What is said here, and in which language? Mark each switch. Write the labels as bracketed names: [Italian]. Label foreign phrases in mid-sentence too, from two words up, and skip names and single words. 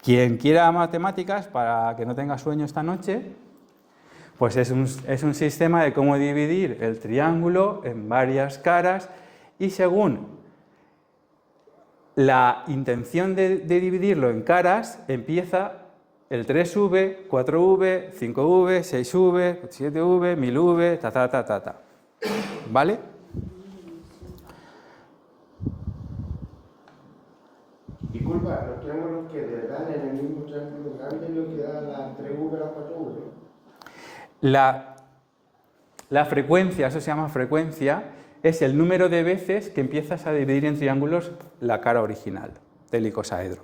[Spanish] Quien quiera matemáticas, para que no tenga sueño esta noche, pues es un sistema de cómo dividir el triángulo en varias caras y según la intención de dividirlo en caras, empieza el 3V, 4V, 5V, 6V, 7V, 1000V, ta. ¿Vale? Disculpa, los triángulos que te dan en el mismo triángulo grande es lo que da la 3V, la 4V. La frecuencia, eso se llama frecuencia, es el número de veces que empiezas a dividir en triángulos la cara original del icosaedro.